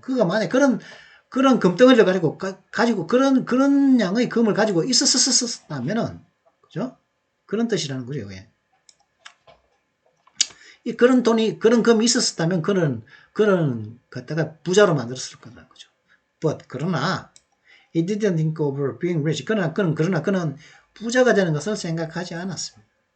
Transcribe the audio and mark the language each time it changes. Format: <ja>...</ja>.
<ko>그가 만약 그런 금덩어리를 가지고 그런 양의 금을 가지고 있었다면은, 그죠? 그런 뜻이라는 거죠, 이게. 그런 금이 있었다면 그런 갖다가 부자로 만들었을 거라는 거죠.</ko> <en>But,</en> <ko>그러나,</ko> <en>he didn't think of being rich.</en> <ko>그러나 그는 부자가 되는 것을 생각하지 않았습니다.</ko>